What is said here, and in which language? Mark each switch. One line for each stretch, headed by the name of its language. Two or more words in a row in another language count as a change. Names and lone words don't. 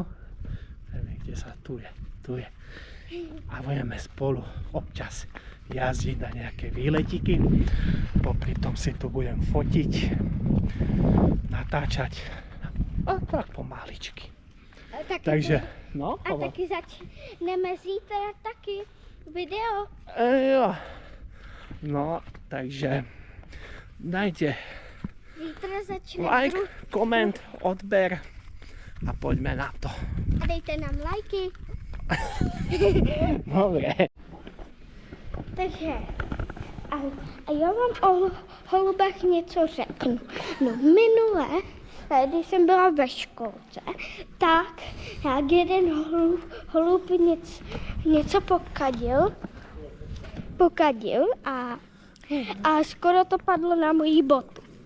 Slovak: Neviem, kde sa tu je. A budeme spolu občas jazdiť na nejaké výletiky. Popri tom si tu budem fotiť, natáčať a tak pomaličky. Takže, no.
Czech: A taky začneme zítra taky video.
Slovak: Jo. No, takže dajte
Czech: Zítra začne
Slovak: like, koment, odber a poďme na to.
Czech: A dejte nám lajky.
Slovak: Dobre. Takže,
Czech: a já vám o holubech něco řeknu. No minule, když jsem byla ve školce, tak jak jeden holub něco pokadil a skoro to padlo na moji botu.